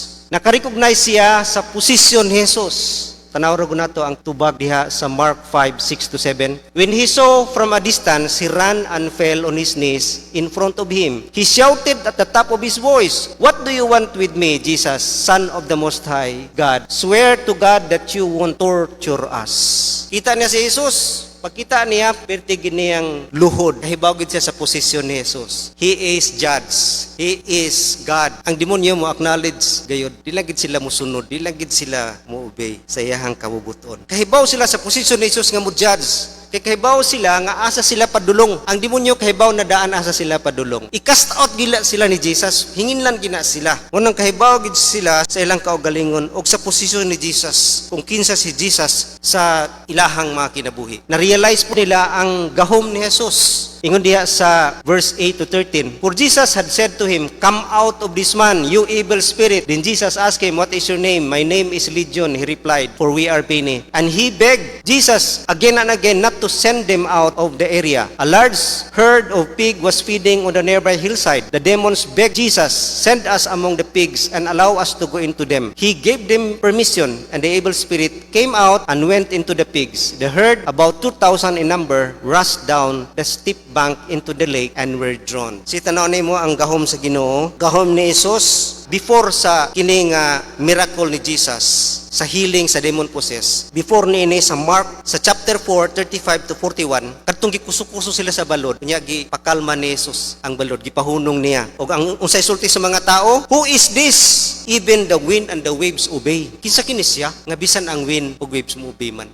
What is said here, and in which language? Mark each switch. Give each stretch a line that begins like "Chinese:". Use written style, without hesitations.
Cebuano: Naka-recognize siya sa posisyon ni Jesus. Tanaw ra nato ang tubag diha sa Mark 5:6-7.
English: When he saw from a distance, he ran and fell on his knees in front of him. He shouted at the top of his voice, "What do you want with me, Jesus, Son of the Most High God? Swear to God that you won't torture us."
Cebuano: Kita niya si Jesus. Pagkita niya, pertigin niyang luhod. Kahibaw gid siya sa posisyon ni Jesus.
English: He is judge. He is God.
Cebuano: Ang demonyo mo acknowledge gayud. Di lang gid sila musunod. Di lang gid sila mo obey sa iyahang kabubuton. Kahibaw sila sa posisyon ni Jesus nga mo judge. Kay kahibaw sila nga asa sila padulong. Ang demonyo kahibaw na daan asa sila padulong. I-cast out gila sila ni Jesus. Hinginlan gina sila. Unang kahibaw gid sila sa ilang kaugalingon og sa posisyon ni Jesus. Kung kinsa si Jesus sa ilahang mga kinabuhi. Na-realize po nila ang gahom ni Jesus. Ingon diha sa verse 8-13.
English: For Jesus had said to him, "Come out of this man, you evil spirit." Then Jesus asked him, "What is your name?" "My name is Legion," he replied, "for we are many." And he begged Jesus again and again not to send them out of the area. A large herd of pigs was feeding on the nearby hillside. The demons begged Jesus, "Send us among the pigs and allow us to go into them." He gave them permission, and the evil spirit came out and went into the pigs. The herd, about 2,000 in number, rushed down the steep bank into the lake and were drawn.
Cebuano: Si tanaw nimo ang gahom sa Ginoo, gahom ni Jesus before sa kining miracle ni Jesus sa healing sa demon possessed. Before niini sa Mark sa chapter 4 35-41, kadtong gikusukuso sila sa balod, unya gipakalma ni Jesus ang balod, gipahunong niya. Og ang unsay sulti sa mga tao,
English: "Who is this? Even the wind and the waves obey."
Cebuano: Kinsa kini siya nga bisan ang wind ug waves mo obey man.